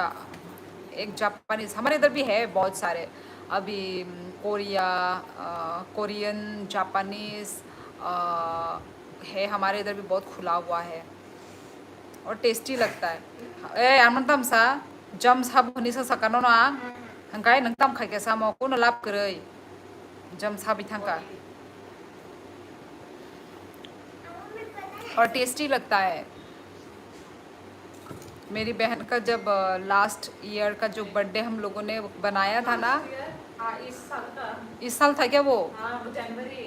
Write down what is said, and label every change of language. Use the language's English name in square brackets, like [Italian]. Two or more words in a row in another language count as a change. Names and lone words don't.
[Hindi] एक जापानीज हमारे इधर भी है बहुत सारे। अभी कोरिया, कोरियन, जापानीज है हमारे इधर भी बहुत खुला हुआ है और टेस्टी लगता है। [Kok Borok] ए अनंतम सा jam sab honi sa sakano na hangkai nang tam khai ke sa mo ko na lap krei jam sab thangka [Hindi] और टेस्टी लगता है। मेरी बहन का जब लास्ट ईयर का जो बर्थडे हम लोगों ने बनाया था ना, हाँ इस साल था क्या वो? वो जनवरी।